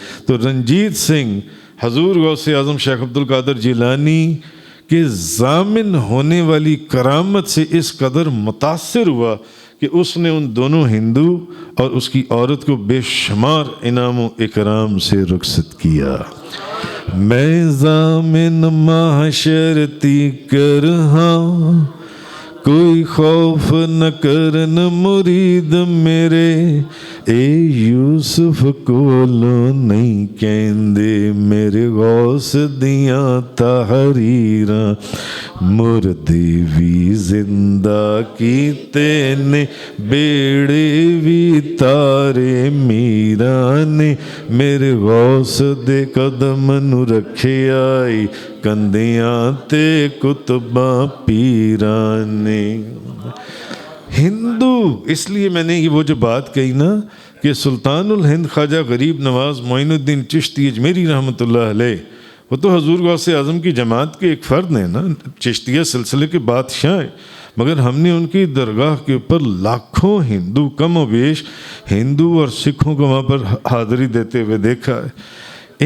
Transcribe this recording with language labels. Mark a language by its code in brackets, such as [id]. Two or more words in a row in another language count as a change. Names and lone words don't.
[ur] تو رنجیت سنگھ حضور غوث اعظم شیخ عبد القادر جیلانی کے ضامن ہونے والی کرامت سے اس قدر متاثر ہوا کہ اس نے ان دونوں ہندو اور اس کی عورت کو بے شمار انعام و اکرام سے رخصت کیا۔ [pa] میں ضامن معاشرتی کرہاں، کوئی خوف نہ کرن مرید میرے، اے یوسف کولوں نہیں کہندے میرے غوث دیاں تحریراں، مردے بھی زندہ کیتے نے بیڑے بھی تارے میران نے، میرے غوث دے قدم نو رکھے آئی کندیاں تے کتباں پیران نے۔ [ur] ہندو، اس لیے میں نے وہ جو بات کہی نا کہ سلطان الہند خواجہ غریب نواز معین الدین چشتی اجمیری رحمۃ اللہ علیہ، وہ تو حضور غوث اعظم کی جماعت کے ایک فرد ہیں نا، چشتیہ سلسلے کے بادشاہ ہیں، مگر ہم نے ان کی درگاہ کے اوپر لاکھوں ہندو، کم و بیش ہندو اور سکھوں کو وہاں پر حاضری دیتے ہوئے دیکھا ہے۔